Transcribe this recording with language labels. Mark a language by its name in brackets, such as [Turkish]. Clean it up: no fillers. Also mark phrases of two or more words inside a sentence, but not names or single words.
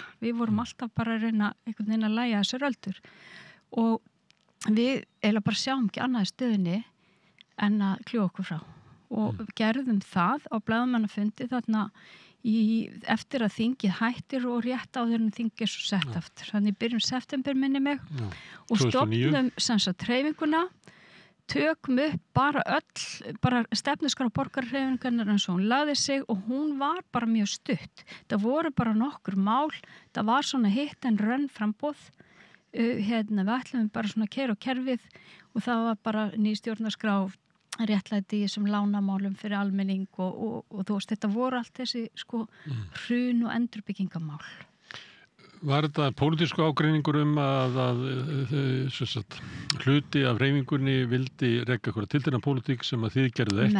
[Icelandic] Við vorum alltaf bara að reyna einhvern veginn að lægja þessar öldur og við eiginlega bara sjáum ekki annað í stöðinni en að kljúa okkur frá og gerðum það á blaðamannafundi þarna eftir að þingið hættir og rétt áður en þingið er svo sett aftur. Þannig í byrjun september minni mig og stofnum sem sagt hreyfinguna tökum upp bara stefnuskrá borgarhreyfingarinnar eins og hún lagði sig og hún var bara mjög stutt. Það voru bara nokkur mál, það var svona [English] hit and run [Icelandic] framboð. Við ætlum bara svona keyra á kerfið og það var bara ný stjórnarskrá réttlæti í þessum lánamálum fyrir almenning og þú veist, þetta voru allt þessi hrun og endurbyggingamál. Var þetta pólitísku ágreiningur að hluti af hreyfingunni vildi reka eitthvað tiltekna pólitík sem að þið gerðu ekki?